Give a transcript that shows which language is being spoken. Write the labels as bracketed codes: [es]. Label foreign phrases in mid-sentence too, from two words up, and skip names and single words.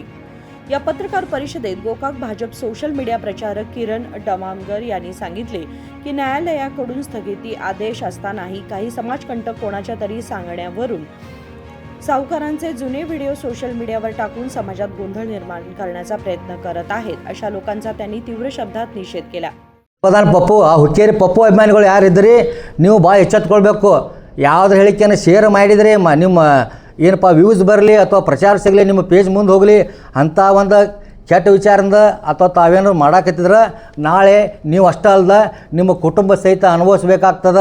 [mr] या पत्रकार परिषदेत गोकाक भाजप [en] social media [mr] प्रचारक किरण डमामगर यांनी सांगितले की न्यायालयाकडून स्थगिती आदेश असतानाही काही समाजकंटक कोणाच्या तरी सांगण्यावरून सावकारांचे जुने [en] video social media [mr] टाकून समाजात गोंधळ निर्माण करण्याचा प्रयत्न करत आहेत, अशा लोकांचा त्यांनी तीव्र शब्दात निषेध केला। [kn] ಪ್ರಧಾನ ಪಪ್ಪು ಆ ಹುಕ್ಕೇರಿ ಪಪ್ಪು ಅಭಿಮಾನಿಗಳು ಯಾರಿದ್ರಿ ನೀವು ಭಾಳ ಎಚ್ಚೆತ್ಕೊಳ್ಬೇಕು। ಯಾವುದ್ರ ಹೇಳಿಕೆಯನ್ನು ಶೇರ್ ಮಾಡಿದರೆ ನಿಮ್ಮ ಏನಪ್ಪ ವ್ಯೂಸ್ ಬರಲಿ ಅಥವಾ ಪ್ರಚಾರ ಸಿಗಲಿ, ನಿಮ್ಮ ಪೇಜ್ ಮುಂದೆ ಹೋಗಲಿ ಅಂಥ ಒಂದು ಕೆಟ್ಟ ವಿಚಾರದಿಂದ ಅಥವಾ ತಾವೇನಾದ್ರು ಮಾಡಾಕತ್ತಿದ್ರೆ ನಾಳೆ ನೀವು ಅಷ್ಟೇ ಅಲ್ದ ನಿಮ್ಮ ಕುಟುಂಬ ಸಹಿತ ಅನುಭವಿಸ್ಬೇಕಾಗ್ತದೆ।